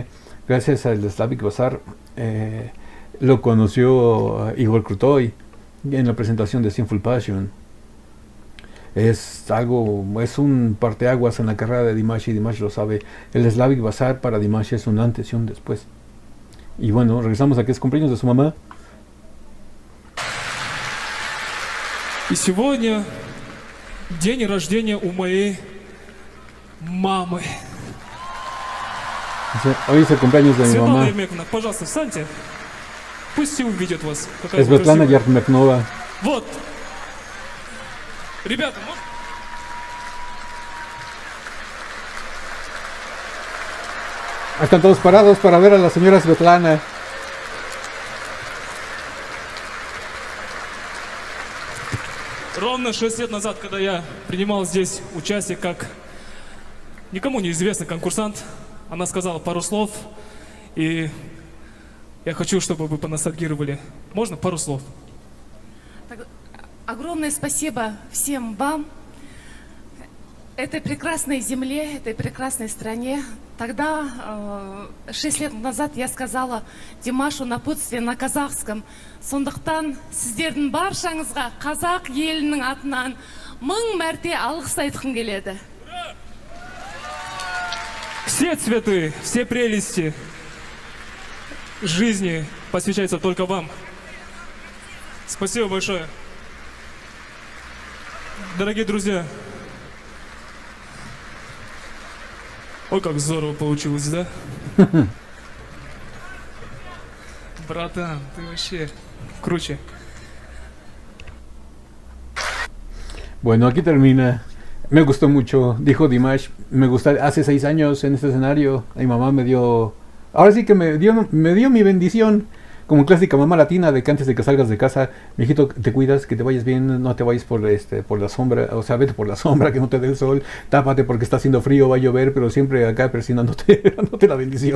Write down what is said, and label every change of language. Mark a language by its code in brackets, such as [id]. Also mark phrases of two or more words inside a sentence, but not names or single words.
[es] Gracias al Slavic Bazaar lo conoció Igor Krutoy en la presentación de Sinful Passion. Es un parteaguas en la carrera de Dimash, y Dimash lo sabe. El Slavic Bazaar para Dimash es un antes y un después. Y bueno, regresamos a que es cumpleaños de su mamá. [ru] И сегодня день рождения у моей мамы. [es] Hoy es el cumpleaños de mi Светлана mamá. [ru] Ермековна, пожалуйста, встаньте. Пусть все увидят вас. Какая вы Svetlana красивая. Yermeknova. Вот. Ребята, можно? [es] Están todos parados para ver a la señora Svetlana. [ru] Ровно 6 лет назад, когда я принимал здесь участие как никому неизвестный конкурсант, она сказала пару слов, и я хочу, чтобы вы поностальгировали. Можно пару слов? Так, огромное спасибо всем вам, этой прекрасной земле, этой прекрасной стране. Тогда, 6 лет назад, я сказала Димашу напутствие на казахском. [kk] Сондықтан сіздердің баршаңызға қазақ елінің атынан 1000 мәрте алғыс айтқым келеді. [ru] Все цветы, все прелести жизни посвящаются только вам. Спасибо большое. Дорогие друзья, ой, как здорово получилось, да? Братан, ты вообще круче. [es] Bueno, aquí termina. Me gustó mucho, dijo Dimash. Me gusta. Hace 6 años en este escenario, mi mamá me dio. Ahora sí que me dio mi bendición. Como clásica mamá latina, de que antes de que salgas de casa, mijito, te cuidas, que te vayas bien, no te vayas por la sombra, o sea, vete por la sombra, que no te dé el sol, tápate porque está haciendo frío, va a llover, pero siempre acá presionándote, dándote la bendición.